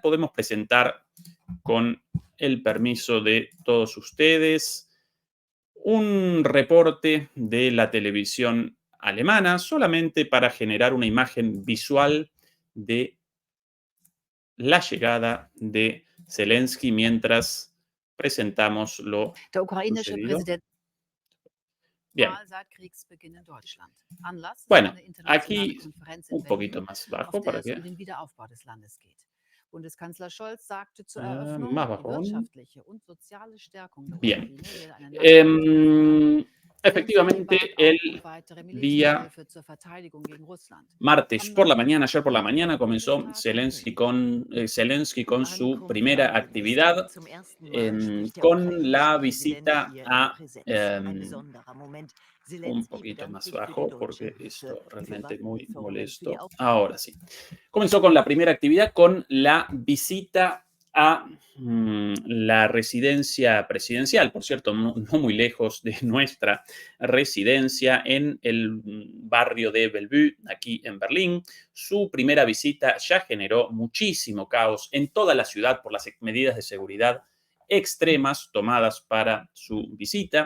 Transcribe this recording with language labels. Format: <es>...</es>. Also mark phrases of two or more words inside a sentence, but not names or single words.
<es>Podemos presentar con el permiso de todos ustedes un reporte de la televisión alemana solamente para generar una imagen visual de la llegada de Zelensky mientras presentamos lo</es> <de>Der ukrainische</de> <es>sucedido.</es> <de>Präsident</de> <es>Bien,</es> <de>seit Kriegsbeginn in Deutschland. Anlass ist</de> <es>bueno,</es> <de>eine internationale</de> <es>aquí</es> <de>Konferenz in</de> <es>un poquito</es> <de>Berlin,</de> <es>más</es> <de>auf</de> <es>bajo</es> <de>der</de> <es>para</es> <de>es</de> <es>que</es> <de>um den Wiederaufbau des Landes geht. Bundeskanzler Scholz sagte zur Eröffnung,</de> <es>más</es> <de>die</de> <es>bajo aún.</es> <de>wirtschaftliche und soziale Stärkung der</de> <es>Bien.</es> <de>Ukraine werde eine Nachhaltigkeit fordern. Em, Zelensky</de> <es>Efectivamente,</es> <de>bat</de> <es>el</es> <de>auch um weitere</de> <es>día</es> <de>Militärhilfe zur Verteidigung gegen Russland.</de> <es>martes</es> <de>Am</de> <es>por la</es> <de>9.</de> <es>mañana, ayer por la</es> <de>April wird</de> <es>mañana,</es> <de>der</de> <es>comenzó</es> <de>Bundestag</de> <es>Zelensky</es> <de>enthüllt.</de> <es>con su primera</es> <de>Ankunft.</de> <es>actividad,</es> <de>Zum ersten Mal spricht der</de> <es>con</es> <de>ukrainische</de> <es>la</es> <de>Präsident</de> <es>visita</es> <de>hier in</de> <es>a,</es> <de>Präsenz. Ein besonderer Moment.</de> <es>un</es> <de>Zelensky</de> <es>poquito</es> <de>bedankt</de> <es>más</es> <de>sich für die</de> <es>bajo</es> <de>deutsche</de> <es>porque</es> <de>Hilfe</de> <es>esto</es> <de>für</de> <es>realmente muy</es> <de>Waffenlieferungen für die</de> <es>molesto.</es> <de>Aufbau.</de> <es>Ahora sí. Comenzó con la primera actividad, con la visita a la residencia presidencial, por cierto, no muy lejos de nuestra residencia en el barrio de Bellevue, aquí en Berlín. Su primera visita ya generó muchísimo caos en toda la ciudad por las medidas de seguridad extremas tomadas para su visita.</es>